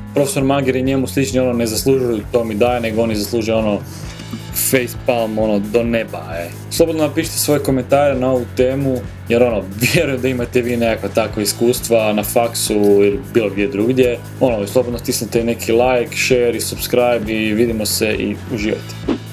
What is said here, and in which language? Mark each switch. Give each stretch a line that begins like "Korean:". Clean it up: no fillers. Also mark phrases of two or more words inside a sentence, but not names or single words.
Croatian: Profesor Manger i njemu slični ne zaslužuju to mi daje, nego oni zaslužuju facepalm do neba. Slobodno napišite svoje komentare na ovu temu, jer vjerujem da imate vi nekakva takva iskustva na faksu ili bilo gdje drugdje. Slobodno stisnite neki like, share i subscribe i vidimo se i uživajte.